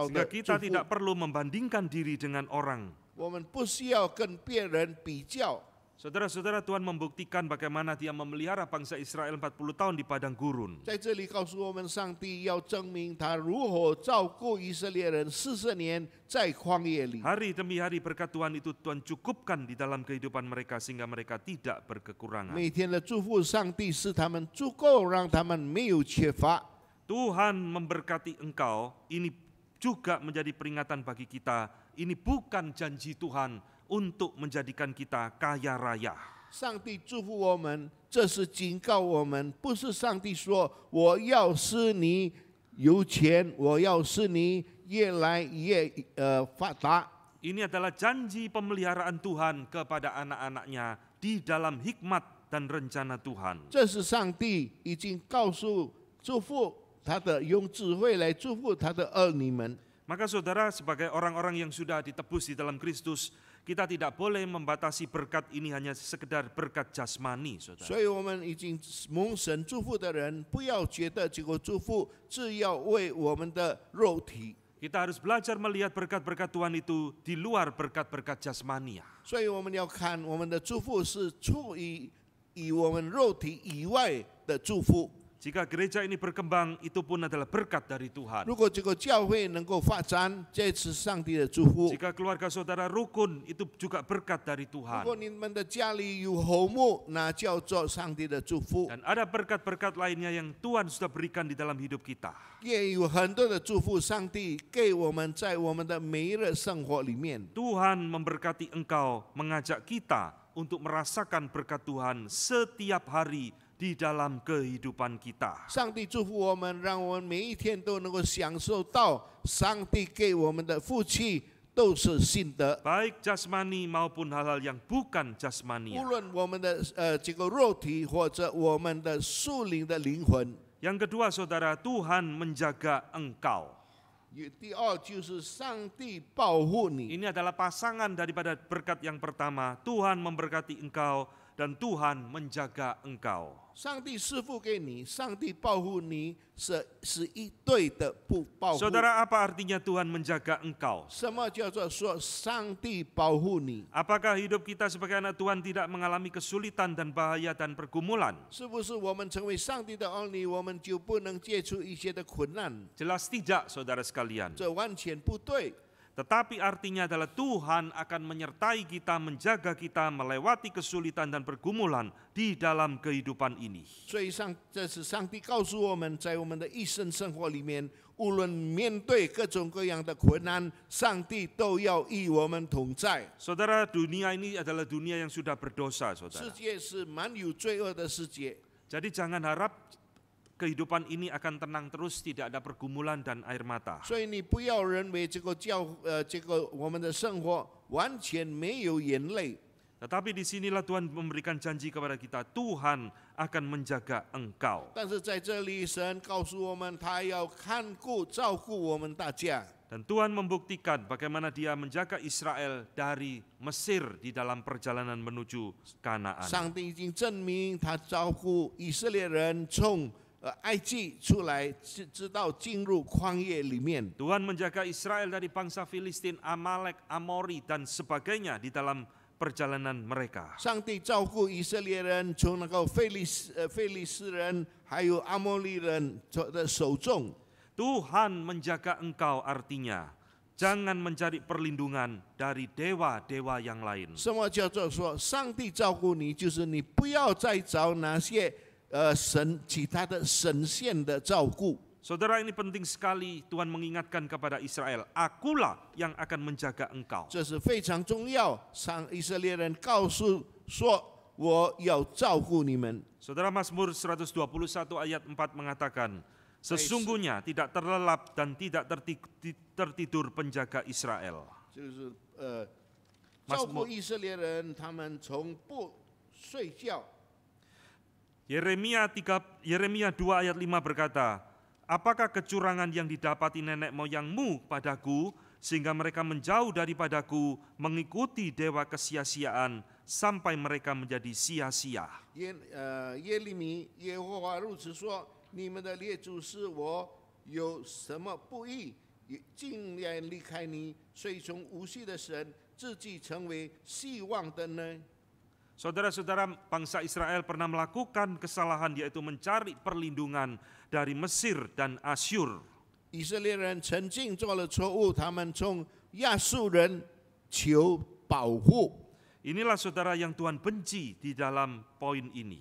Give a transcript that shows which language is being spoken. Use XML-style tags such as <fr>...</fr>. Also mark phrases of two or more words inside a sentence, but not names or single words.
<id>Sehingga</id> <zh>的</zh> <id>kita</id> <zh>祝</zh> <id>tidak</id> <zh>福，</zh> <id>perlu membandingkan diri dengan orang.</id> <zh>我们不需要跟别人比较。</zh> <id>Saudara-saudara, Tuhan membuktikan bagaimana Dia memelihara bangsa Israel 40 tahun di padang gurun.</id> <zh>在这里告诉我们，上帝要证明他如何照顾以色列人40年在旷野里。</zh> <id>Hari demi hari berkat Tuhan itu Tuhan cukupkan di dalam kehidupan mereka sehingga mereka tidak berkekurangan.</id> <zh>每天的祝福，上帝使他们足够，让他们没有缺乏。</zh> <id>Tuhan memberkati engkau, ini juga menjadi peringatan bagi kita. Ini bukan janji Tuhan untuk menjadikan kita kaya raya.</id> <zh>上帝祝福我们，这是警告我们，不是上帝说我要使你有钱，我要使你越来越发达。</zh> <id>Ini adalah janji pemeliharaan Tuhan kepada anak-anaknya di dalam hikmat dan rencana Tuhan.</id> <zh>这是上帝已经告诉祝福他的，用智慧来祝福他的儿女们。</zh> <id>Maka saudara, sebagai orang-orang yang sudah ditebus di dalam Kristus, kita tidak boleh membatasi berkat ini hanya sekedar berkat jasmani, saudara.</id> <zh>所以我们已经蒙神祝福的人，不要觉得这个祝福只要为我们的肉体。</zh> <id>Kita harus belajar melihat berkat-berkat Tuhan itu di luar berkat-berkat jasmani.</id> <zh>所以我们要看我们的祝福是出于我们肉体以外的祝福。</zh> <id>Jika gereja ini berkembang, itu pun adalah berkat dari Tuhan.</id> <zh>如果这个教会能够发展，这是上帝的祝福。</zh> <id>Jika keluarga saudara rukun, itu juga berkat dari</id> <zh>如</zh> <id>Tuhan.</id> <zh>果你们的家里有和睦，那叫做上帝的祝福。</zh> <id>Dan ada berkat-berkat lainnya yang Tuhan sudah berikan di dalam hidup kita.</id> <zh>也有很多的祝福，上帝给我们在我们的每日生活里面。</zh> <id>Tuhan memberkati engkau, mengajak kita untuk merasakan berkat Tuhan setiap hari di dalam kehidupan kita.</id> <zh>上帝祝福我们，让我们每一天都能够享受到上帝给我们的福气都是新的。</zh> <id>Baik jasmani maupun hal-hal yang bukan jasmani.</id> <zh>无论我们的这个肉体或者我们的属灵的灵魂。</zh> <id>Yang kedua saudara, Tuhan menjaga engkau.</id> <zh>第二就是上帝保护你。</zh> <id>Ini adalah pasangan daripada berkat yang pertama. Tuhan memberkati engkau dan Tuhan menjaga engkau.</id> <zh>上帝赐福给你，上帝保护你，是一对的保护。</zh> <id>Saudara, apa artinya Tuhan menjaga engkau?</id> <zh>什么叫做说上帝保护你？</zh> <id>Apakah hidup kita sebagai anak Tuhan tidak mengalami kesulitan dan bahaya dan pergumulan?</id> <zh>是不是我们成为上帝的儿女，我们就不能接触一些的困难？</zh> <id>Jelas tidak, saudara sekalian.</id> <zh>这完全不对。</zh> <id>Tetapi artinya adalah Tuhan akan menyertai kita, menjaga kita melewati kesulitan dan pergumulan di dalam kehidupan ini.</id> <zh>所以这是上帝告诉我们，在我们的一生生活里面，无论面对各种各样的困难，上帝都要与我们同在。</zh> <id>Saudara, dunia ini adalah dunia yang sudah berdosa,</id> <zh>世</zh> <id>saudara.</id> <zh>界是满有罪恶的世界，</zh> <id>Jadi jangan harap kehidupan ini akan tenang terus, tidak ada pergumulan dan air mata.</id> <zh>所以你不要认为这个我们的生活完全没有眼泪。</zh> <id>Tetapi disinilah Tuhan memberikan janji kepada kita, Tuhan akan menjaga engkau.</id> <zh>但是在这里，神告诉我们，他要看顾、照顾我们大家。</zh> <id>Dan Tuhan membuktikan bagaimana Dia menjaga Israel dari Mesir di dalam perjalanan menuju Kanaan.</id> <zh>上帝已经证明，他照顾以色列人从埃及出来，直到进入旷野里面。</zh> <id>Tuhan menjaga Israel dari bangsa Filistin, Amalek, Amori, dan sebagainya di dalam perjalanan mereka.</id> <zh>上帝照顾以色列人从那个非利士人还有阿摩利人的手中。</zh> <id>Tuhan menjaga engkau artinya jangan mencari perlindungan dari dewa-dewa yang lain.</id> <zh>什么叫做说上帝照顾你？就是你不要再找那些其他的神仙的照顾。</zh> <id>Saudara, ini penting sekali Tuhan mengingatkan kepada Israel, akulah yang akan menjaga engkau.</id> <zh>这是非常重要。以色列人告诉说，我要照顾你们。</zh> <id>Saudara, Mazmur 121 ayat 4 mengatakan, sesungguhnya tidak terlelap dan tidak tertidur penjaga Israel.</id> <zh>就是照顾以色列人，他们从不睡觉。</zh> <id>Yeremia 2 ayat 5 berkata, apakah kecurangan yang didapati nenek moyangmu padaku, sehingga mereka menjauh daripadaku, mengikuti dewa kesia-siaan, sampai mereka menjadi sia-sia.</id> <zh>耶利米耶和华如此说：你们的列祖是我有什么不义，竟然离开你，随从无息的神，自己成为希望的呢？</zh> <id>Saudara-saudara, bangsa Israel pernah melakukan kesalahan, yaitu mencari perlindungan dari Mesir dan Asyur.</id> <zh>以色列人曾经做了错误，他们从亚述人求保护。</zh> <id>Inilah saudara yang Tuhan benci di dalam poin ini.</id>